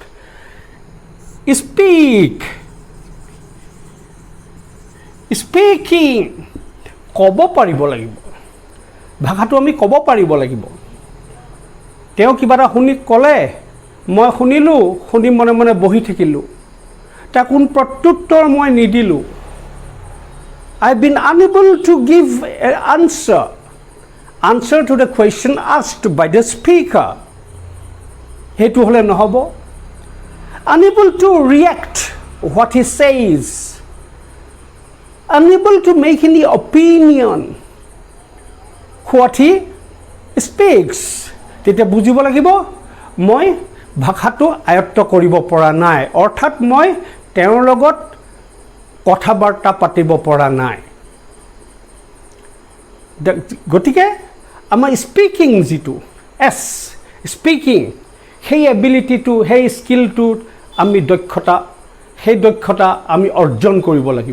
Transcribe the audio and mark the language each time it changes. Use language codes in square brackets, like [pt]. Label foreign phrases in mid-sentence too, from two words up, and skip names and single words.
[as] স্পিকিং ক'ব পাৰিব লাগিব, ভাষাটো আমি ক'ব পাৰিব লাগিব। তেওঁ কিবা এটা ক'লে, মই শুনিলোঁ, শুনি মনে মনে বহি থাকিলোঁ, তাৰ কোন প্ৰত্যুত্তৰ মই নিদিলোঁ। [en] I've been unable to give an answer to the question asked by the speaker. [as] সেইটো হ'লে নহ'ব। [en] Unable to react what he says, unable to make any opinion what he speaks. [as] তেতিয়া বুজিব লাগিব মই ভাষাটো আয়ত্ত কৰিব পৰা নাই, অৰ্থাৎ মই তেওঁৰ লগত কথা বাৰ্তা পাতিব পৰা নাই। গতিকে আমাৰ স্পিকিং যিটো স্পিকিং, সেই এবিলিটিটো, সেই স্কিলটো আমি সেই দক্ষতা আমি অৰ্জন কৰিব লাগিব।